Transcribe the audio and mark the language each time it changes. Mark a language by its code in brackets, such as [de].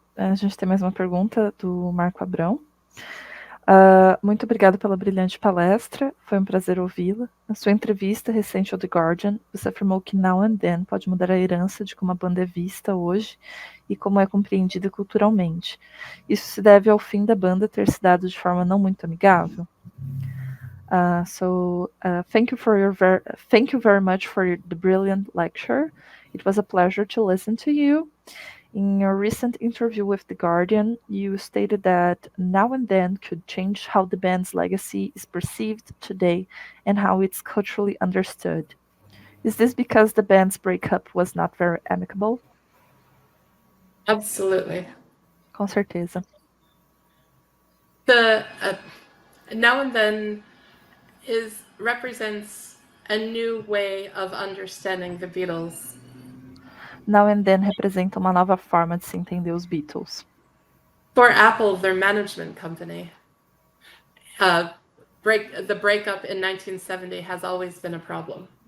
[pt] A gente tem mais uma pergunta do Marco Abrão. Muito obrigada pela brilhante palestra, foi um prazer ouvi-la. Na sua entrevista recente ao The Guardian, você afirmou que Now and Then pode mudar a herança de como a banda é vista hoje e como é compreendida culturalmente. Isso se deve ao fim da banda ter se dado de forma não muito amigável? [en] Thank you very much for the brilliant lecture. It was a pleasure to listen to you. In your recent interview with The Guardian, you stated that Now and Then could change how the band's legacy is perceived today and how it's culturally understood. Is this because the band's breakup was not very amicable? Absolutely. [pt] Com certeza. [en] The Now and Then represents a new way of understanding the Beatles. [pt] Now and Then representa uma nova forma de se entender os Beatles. [en] For Apple, their management company, the breakup in 1970 has always been a problem.